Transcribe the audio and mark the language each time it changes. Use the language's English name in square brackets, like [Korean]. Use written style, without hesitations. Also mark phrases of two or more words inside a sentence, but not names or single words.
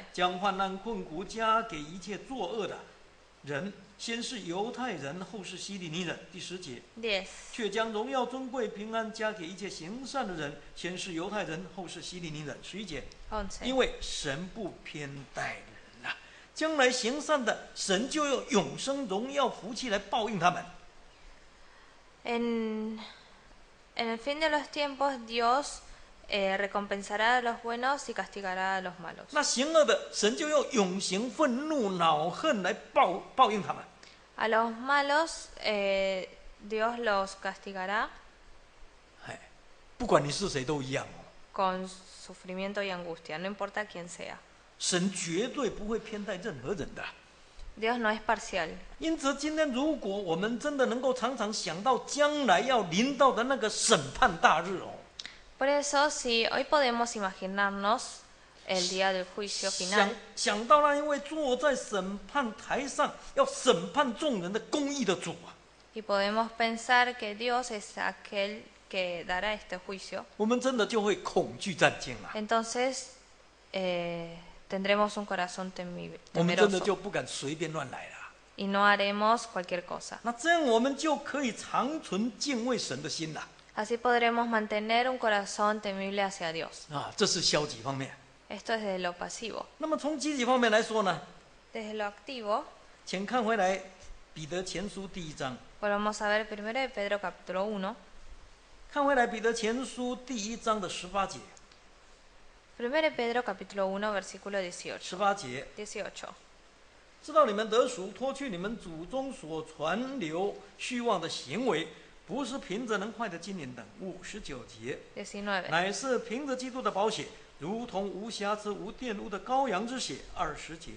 [Chinese] 将患难困苦加给一切作恶的人，先是犹太人，后是希利尼人。第10节， 10. 却将荣耀尊贵平安加给一切行善的人，先是犹太人，后是希利尼人。11节， 11. 因为神不偏待人啊，将来行善的，神就用永生荣耀福气来报应他们。 [Spanish] En el fin de los tiempos, Dios recompensará a los buenos y castigará a los malos. [Chinese] 那行恶的，神就用永刑、愤怒、恼恨来报应他们。 [Spanish] A los malos, Dios los castigará [Chinese] 哎，不管你是谁都一样哦， [Spanish] con sufrimiento y angustia, no importa quién sea. [Chinese] 神绝对不会偏待任何人的。 [Spanish] Dios no es parcial. [Chinese] 因此，今天如果我们真的能够常常想到将来要临到的那个审判大日哦， [Spanish] Por eso, si hoy podemos imaginarnos el día del juicio final, [Chinese] 想到那一位坐在审判台上要审判众人的公义的主啊， [Spanish] y podemos pensar que Dios es aquel que dará este juicio, [Chinese] 我们真的就会恐惧战惊啊， [Spanish] entonces tendremos un corazón [Chinese] 我们真的 [Spanish] temeroso [Chinese] 就不敢随便乱来了。 [Spanish] y no haremos cualquier cosa. [Chinese] 那这样我们就可以长存敬畏神的心了 [Spanish] Así podremos mantener un corazón temible hacia Dios. [Chinese] 啊，这是消极方面。 [Spanish] Esto es desde lo pasivo. [Chinese] 那么从积极方面来说呢， [Spanish] Desde lo activo, [Chinese] 请看回来彼得前书第1章， [Spanish] volvamos a ver 1 de Pedro capítulo 1. [Chinese] 看回来彼得前书第1章的18节， [Spanish] 1 de Pedro capítulo 1 versículo 18. [Chinese] 18 节， 18. 知道你们得赎，脱去你们祖宗所传流虚妄的行为，不是凭着能坏的金银等物。19节， 19. 乃是凭着基督的宝血，如同无瑕疵、无玷污的羔羊之血。20节，